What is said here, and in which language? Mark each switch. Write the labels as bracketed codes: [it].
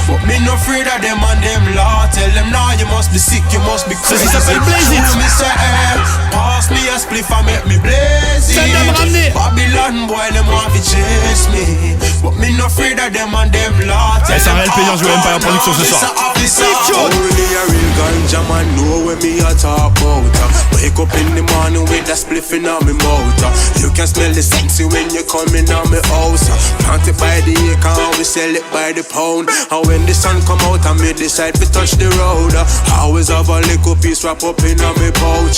[en] Me no afraid of them and them law. Tell them now you must be sick, you must be crazy. [fr] Ça s'appelle Blaze It. [en] Pass me a spliff and make me blaze it. Send them ramener. Babylon boy, them want to chase me. But me no afraid of them and them law. [fr] Eh, c'est un réel plaisir de jouer Empire Production ce soir. [en] Only a real ganja man know when me a talk about. Wake up in the morning with a spliff in on me mouth. You can smell the sexy when you come in on me house. Plant it by the acre and we sell it by the pound. And when the sun come out and me decide to touch the road, I always have a little piece wrap up in on me pouch.